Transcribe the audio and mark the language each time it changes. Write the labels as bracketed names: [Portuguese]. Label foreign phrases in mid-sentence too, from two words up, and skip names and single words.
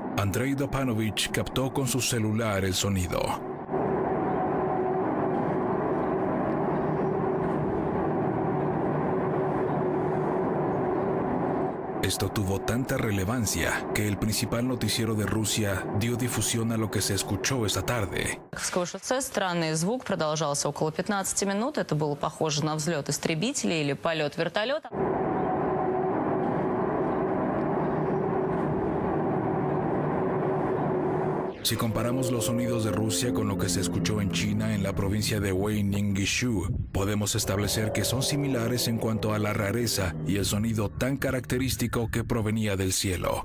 [Spanish] Andrei Dopanovich captó con su celular el sonido. Esto tuvo tanta relevancia que el principal noticiero de Rusia dio difusión a lo que se escuchó esa tarde. [Russian] Странный звук продолжался около 15 минут. Это было похоже на взлет истребителя или полет вертолета. [Spanish] Si comparamos los sonidos de Rusia con lo que se escuchó en China en la provincia de Weining-Gishu, podemos establecer que son similares en cuanto a la rareza y el sonido tan característico que provenía del cielo.